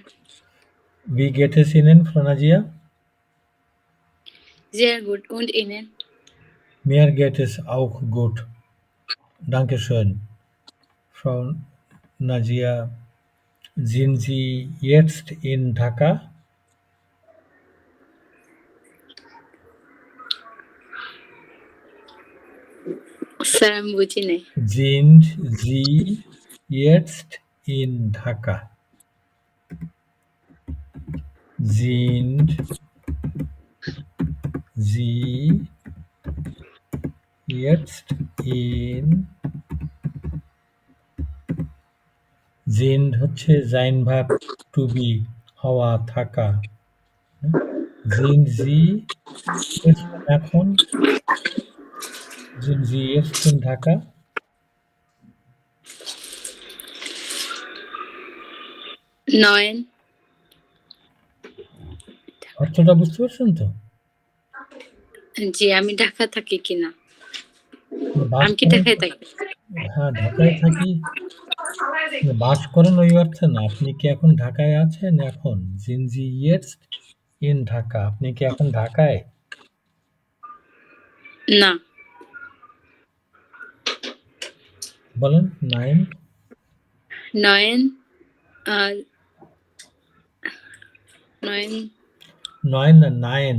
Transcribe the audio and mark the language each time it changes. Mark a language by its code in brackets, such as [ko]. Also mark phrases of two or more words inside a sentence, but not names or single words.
[de] Wie geht es Ihnen, Frau Najia? Sehr gut. Und Ihnen? Mir geht es auch gut. Dankeschön. Frau Najia, sind Sie jetzt in Dhaka? [bn] স্যার আমি বুঝি নাই [de] Sind Sie jetzt in Dhaka? Sind Sie jetzt in Sind হচ্ছে sein Verb [en] to be [bn] হওয়া থাকা। [de] Sind Sie jetzt এখন? Sind Sie jetzt in Dhaka? [bn] নয়ন অর্থটা বুঝতে পারছেন তো? জি আমি ঢাকা থাকি কিনা বাস আমি কি করেন? ঢাকায় থাকি হ্যাঁ, ঢাকায় থাকি। বাস করেন ওই অর্থে না। আপনি কি এখন ঢাকায় আছেন এখন? [de] Sind Sie jetzt in Dhaka? [bn] আপনি কি এখন ঢাকায়? না বলেন নাইন। নয়ন আহ, নয়ন নয় না নাইন।